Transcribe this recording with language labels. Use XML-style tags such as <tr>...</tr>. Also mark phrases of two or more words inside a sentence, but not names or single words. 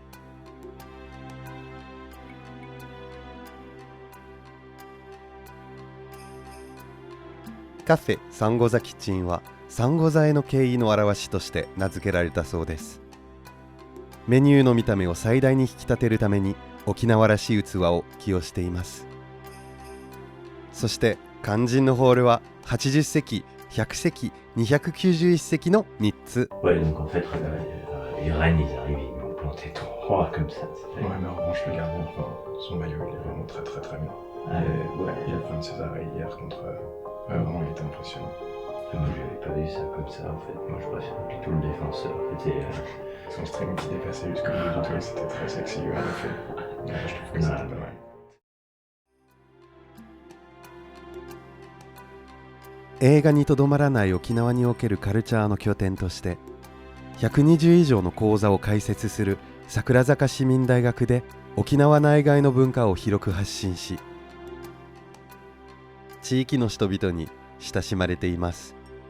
<ja>カフェサンゴ座キッチンはサンゴ座への敬意の表しとして名付けられたそうです。メニューの見た目を最大に引き立てるために沖縄らしい器を起用しています。そして肝心のホールは80席、100席、291席の3つ。</ja> <fr>Ouais, donc en fait, les rennes, ils arrivent, ils m'ont planté droit comme ça. Ouais, mais en revanche, le gardien, enfin, son maillot, il est vraiment très très très bien. Ouais. Il a fait un César hier contre. Vraiment, il était impressionnant. Moi, j'avais pas vu ça comme ça, en fait. Moi, je préfère plutôt le défenseur. C'était. Son string qui dépassait jusqu'au bout du tout, c'était très sexy, en effet. Ouais, je trouve que c'était pas mal.</fr> <ja>映画にとどまらない沖縄におけるカルチャーの拠点として120以上の講座を開設する桜坂市民大学で沖縄内外の文化を広く発信し、地域の人々に親しまれています。</ja>